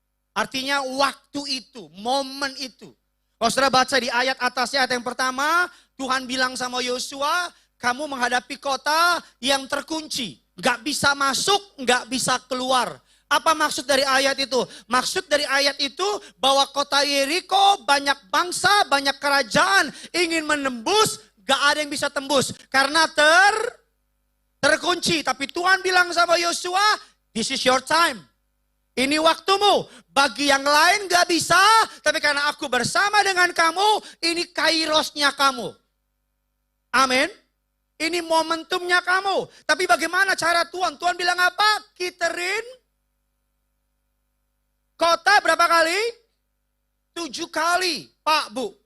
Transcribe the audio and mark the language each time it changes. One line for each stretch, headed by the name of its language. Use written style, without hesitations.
Indonesian: Artinya waktu itu, momen itu. Kalau saudara baca di ayat atasnya, ayat yang pertama, Tuhan bilang sama Yosua, kamu menghadapi kota yang terkunci. Gak bisa masuk, gak bisa keluar. Apa maksud dari ayat itu? Maksud dari ayat itu bahwa kota Yeriko banyak bangsa, banyak kerajaan ingin menembus, gak ada yang bisa tembus. Karena terkunci. Tapi Tuhan bilang sama Yosua,
English: this is your time.
Indonesian: Ini waktumu. Bagi yang lain gak bisa, tapi karena aku bersama dengan kamu, ini kairosnya kamu. Amin. Ini momentumnya kamu. Tapi bagaimana cara Tuhan? Tuhan bilang apa? Kiterin kota berapa kali? 7 kali. Pak, Bu.